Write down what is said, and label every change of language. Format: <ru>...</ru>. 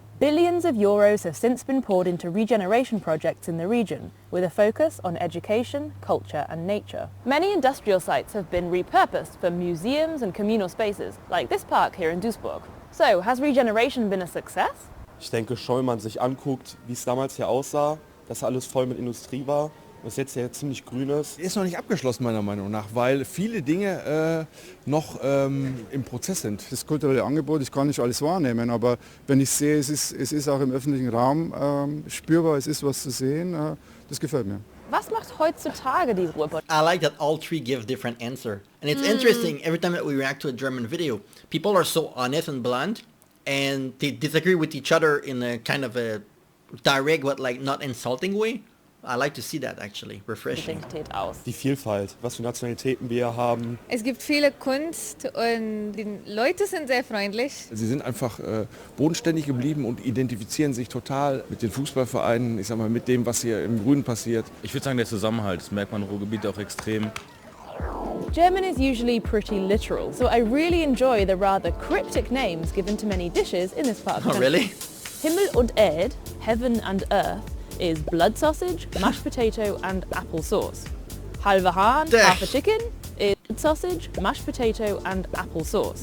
<en>Billions of euros have since been poured into regeneration projects in the region, with a focus on education, culture and nature. Many industrial sites have been repurposed for museums and communal spaces, like this park here in Duisburg. So, has regeneration been a success?</en> <de>Ich denke schon, wenn man sich anguckt, wie es damals hier aussah, dass alles voll mit Industrie war, was jetzt ja ziemlich grün ist. Ist noch nicht abgeschlossen meiner Meinung nach, weil viele Dinge noch im Prozess sind. Das kulturelle Angebot, ich kann nicht alles wahrnehmen, aber wenn ich sehe, es ist auch im öffentlichen Raum spürbar, es ist was zu sehen, das gefällt mir. Was macht heutzutage die Ruhrpott?</de> <en>I like that all three give different answer. And it's interesting, every time that we react to a German video, people are so honest and blunt, and they disagree with each other in a kind of a direct, but like not insulting way. I like to see that actually. Refreshing.</en> <de>Identität aus. Die Vielfalt, was für Nationalitäten wir haben. Es gibt viele Kunst und die Leute sind sehr freundlich. Sie sind einfach bodenständig geblieben und identifizieren sich total mit den Fußballvereinen, ich sag mal, mit dem, was hier im Grünen passiert. Ich würde sagen, der Zusammenhalt, das merkt man im Ruhrgebiet auch extrem.</de> <en>German is usually pretty literal, so I really enjoy the rather cryptic names given to many dishes in this part of the country. Really? Himmel und Erd, heaven and earth, is blood sausage, mashed potato and apple sauce. Halve Hahn, half a chicken, is sausage, mashed potato and apple sauce.</en>